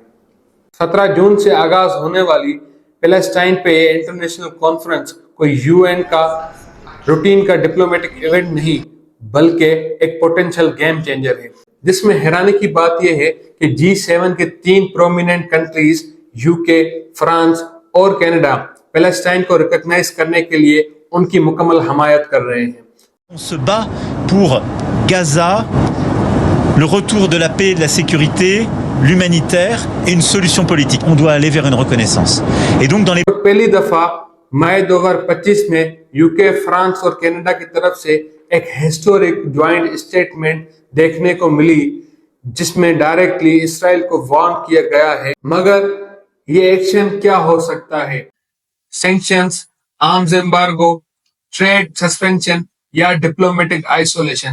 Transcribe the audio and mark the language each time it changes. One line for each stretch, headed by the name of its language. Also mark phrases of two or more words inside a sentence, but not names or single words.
Urdu: 17 جون سے آغاز ہونے والی پیلسٹائن پہ یہ
English: international conference
Urdu: کوئی UN کا روٹین کا
English: diplomatic event
Urdu: نہیں بلکہ ایک
English: potential game changer
Urdu: ہے۔ جس میں حیرانی کی بات یہ ہے کہ G7 کے 3
English: prominent countries
Urdu: UK، فرانس اور کینیڈا پیلسٹائن کو ریکگنائز کرنے کے لیے ان کی مکمل حمایت کر رہے ہیں۔
French: On se bat pour Gaza, le retour de la paix, de la sécurité, l'humanitaire et une solution politique. On doit aller vers une reconnaissance. Et donc dans les
Urdu: پہلی دفعہ مئی 2025 میں UK، فرانس اور کینیڈا کی طرف سے ایک
English: historic joint statement
Urdu: دیکھنے کو ملی جس میں ڈائریکٹلی اسرائیل کو وارن کیا گیا ہے، مگر یہ ایکشن کیا ہو سکتا ہے؟
English: sanctions, arms embargo, trade suspension یا diplomatic isolation?